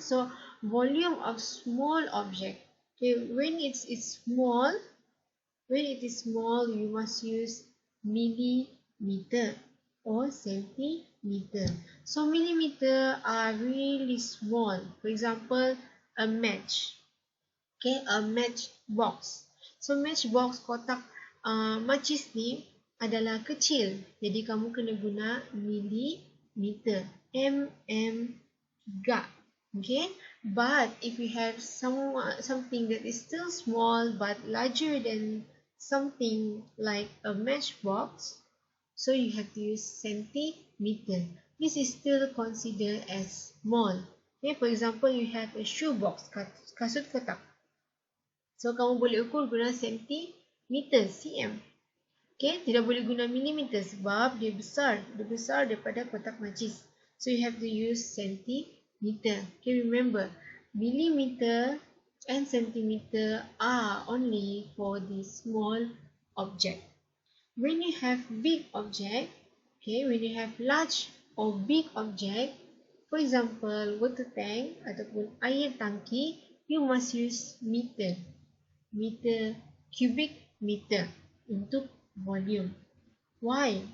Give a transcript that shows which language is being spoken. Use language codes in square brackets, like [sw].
[en] So volume of small object. Okay, when it is small, you must use millimeter or centimeter. So millimeter are really small. For example, a match. Okay, a match box. [ms] So match box, kotak matches ni adalah kecil. Jadi kamu kena guna millimeter. mm3. [en] Okay, but if you have something that is still small but larger than something like a matchbox, so you have to use centimeter. This is still considered as small. Okay, for example, you have a shoe box, [ms] kasut kotak. So kamu boleh ukur guna centimeter, cm. Okay, tidak boleh guna millimeter sebab dia besar daripada kotak macis. [en] So you have to use centimeter. Okay, remember, millimeter and centimeter are only for the small object. When you have big object, okay, when you have large or big object, for example, water tank [ms] ataupun air tangki, [en] you must use meter, cubic meter untuk volume. Why?